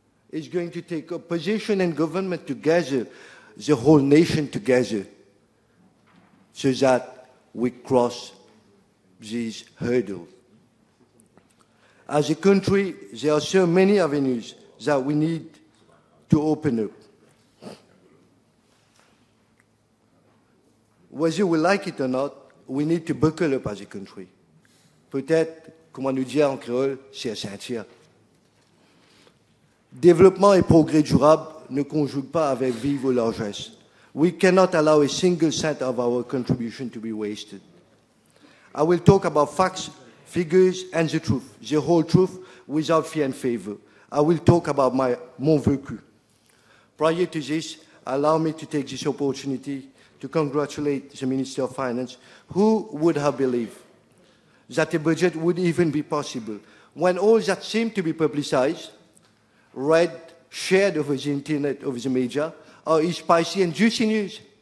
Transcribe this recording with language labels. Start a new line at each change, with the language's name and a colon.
English: It's going to take opposition and government together, the whole nation together, so that we cross these hurdles. As a country, there are so many avenues that we need to open up. Whether we like it or not, we need to buckle up as a country.
French: Peut-être, comme on nous dit en créole, c'est à sentir. Développement et progrès durable ne conjuguent pas avec vivre largesse.
English: We cannot allow a single cent of our contribution to be wasted. I will talk about facts, figures, and the truth, the whole truth, without fear and favor. I will talk about
French: mon vécu.
English: Prior to this, allow me to take this opportunity to congratulate the Minister of Finance, who would have believed that a budget would even be possible when all that seemed to be publicized, read, shared over the internet, over the media, are spicy and juicy news.